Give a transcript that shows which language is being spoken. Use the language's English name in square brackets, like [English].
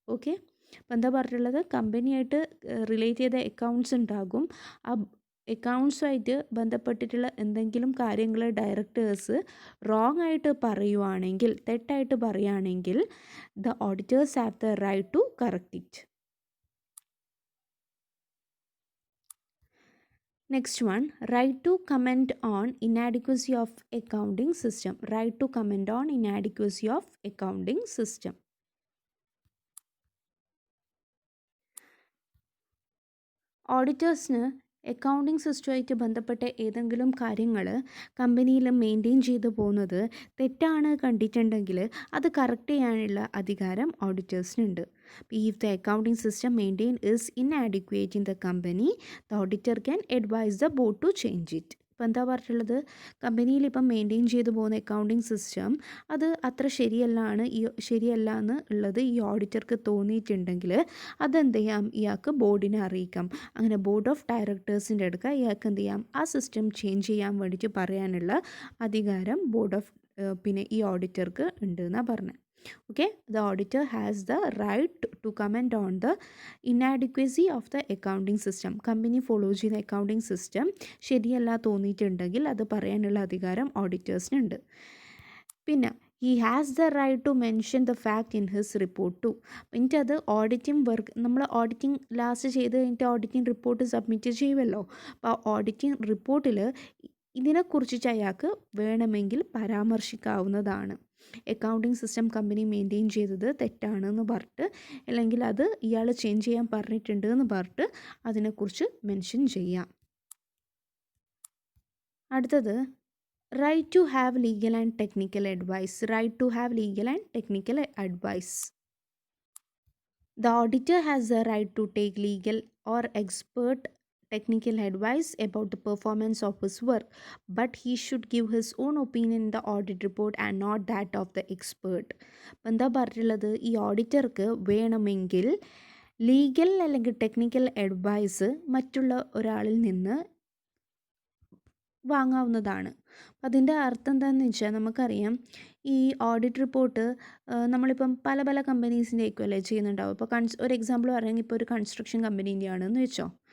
[Malayalam] Okay, അപ്പോൾ എന്താ പറഞ്ഞിട്ടുള്ളത്, കമ്പനിയായിട്ട് റിലേറ്റ് ചെയ്ത അക്കൗണ്ട്സ് ഉണ്ടാകും. ആ അക്കൗണ്ട്സുമായിട്ട് ബന്ധപ്പെട്ടിട്ടുള്ള എന്തെങ്കിലും കാര്യങ്ങൾ ഡയറക്ടേഴ്സ് റോങ് ആയിട്ട് പറയുവാണെങ്കിൽ, തെറ്റായിട്ട് പറയുകയാണെങ്കിൽ [English] The auditors have the right to correct it. Next one, right to comment on inadequacy of accounting system. Right to comment on inadequacy of accounting system. [Malayalam] ഓഡിറ്റേഴ്സിന് accounting സിസ്റ്റമായിട്ട് ബന്ധപ്പെട്ട ഏതെങ്കിലും കാര്യങ്ങൾ കമ്പനിയിൽ മെയിൻറ്റെയിൻ ചെയ്തു പോകുന്നത് തെറ്റാണ് കണ്ടിട്ടുണ്ടെങ്കിൽ അത് കറക്റ്റ് ചെയ്യാനുള്ള അധികാരം ഓഡിറ്റേഴ്സിനുണ്ട്. [English] If the accounting system maintained is inadequate in the company, the auditor can advise the board to change it. [Malayalam] ഇപ്പോൾ എന്താ പറഞ്ഞിട്ടുള്ളത്, കമ്പനിയിൽ ഇപ്പം മെയിൻറ്റെയിൻ ചെയ്തു പോകുന്ന അക്കൗണ്ടിങ് സിസ്റ്റം അത് അത്ര ശരിയല്ല എന്ന് ഉള്ളത് ഈ ഓഡിറ്റർക്ക് തോന്നിയിട്ടുണ്ടെങ്കിൽ അതെന്ത് ചെയ്യാം, ഇയാൾക്ക് ബോർഡിനെ അറിയിക്കാം. അങ്ങനെ ബോർഡ് ഓഫ് ഡയറക്ടേഴ്സിൻ്റെ അടുക്ക ഇയാൾക്ക് എന്ത് ചെയ്യാം, ആ സിസ്റ്റം ചേഞ്ച് ചെയ്യാൻ വേണ്ടിയിട്ട് പറയാനുള്ള അധികാരം പിന്നെ ഈ ഓഡിറ്റർക്ക് ഉണ്ട് എന്നാണ് പറഞ്ഞത്. [English] Okay, the auditor has the right to comment on the inadequacy of the accounting system. [Malayalam] Company follow ചെയ്യുന്ന അക്കൗണ്ടിങ് സിസ്റ്റം ശരിയല്ല തോന്നിയിട്ടുണ്ടെങ്കിൽ അത് പറയാനുള്ള അധികാരം ഓഡിറ്റേഴ്സിനുണ്ട്. പിന്നെ [English] he has the right to mention the fact in his report too. [Malayalam] എന്നിട്ട് അത് auditing work, നമ്മൾ auditing last ചെയ്ത് കഴിഞ്ഞിട്ട് ഓഡിറ്റിംഗ് റിപ്പോർട്ട് സബ്മിറ്റ് ചെയ്യുമല്ലോ. അപ്പോൾ ഓഡിറ്റിംഗ് റിപ്പോർട്ടിൽ ഇതിനെക്കുറിച്ചിട്ട് അയാൾക്ക് വേണമെങ്കിൽ പരാമർശിക്കാവുന്നതാണ്. അക്കൗണ്ടിങ് സിസ്റ്റം കമ്പനി മെയിൻറ്റെയിൻ ചെയ്തത് തെറ്റാണെന്ന് പറഞ്ഞിട്ട്, അല്ലെങ്കിൽ അത് ഇയാൾ ചേഞ്ച് ചെയ്യാൻ പറഞ്ഞിട്ടുണ്ട് എന്ന് പറഞ്ഞിട്ട് അതിനെക്കുറിച്ച് മെൻഷൻ ചെയ്യാം. അടുത്തത്, [English] Right to have legal and technical advice. Right to have legal and technical advice. The auditor has the right to take legal or expert technical advice about the performance of his work, but he should give his own opinion in the audit report and not that of the expert. [Malayalam] എന്താ പറഞ്ഞിട്ടുള്ളത്, ഈ ഓഡിറ്റർക്ക് വേണമെങ്കിൽ legal അല്ലെങ്കിൽ technical advice മറ്റുള്ള ഒരാളിൽ നിന്ന് വാങ്ങാവുന്നതാണ്. അതിൻ്റെ അർത്ഥം എന്താണെന്ന് വെച്ചാൽ, നമുക്കറിയാം ഈ ഓഡിറ്റ് റിപ്പോർട്ട് നമ്മളിപ്പം പല കമ്പനീസിൻ്റെ ആയിരിക്കും അല്ലേ ചെയ്യുന്നുണ്ടാവും. ഇപ്പോൾ ഒരു എക്സാമ്പിൾ പറയുകയാണെങ്കിൽ ഇപ്പോൾ ഒരു കൺസ്ട്രക്ഷൻ കമ്പനീൻ്റെ ആണെന്ന് വെച്ചോ.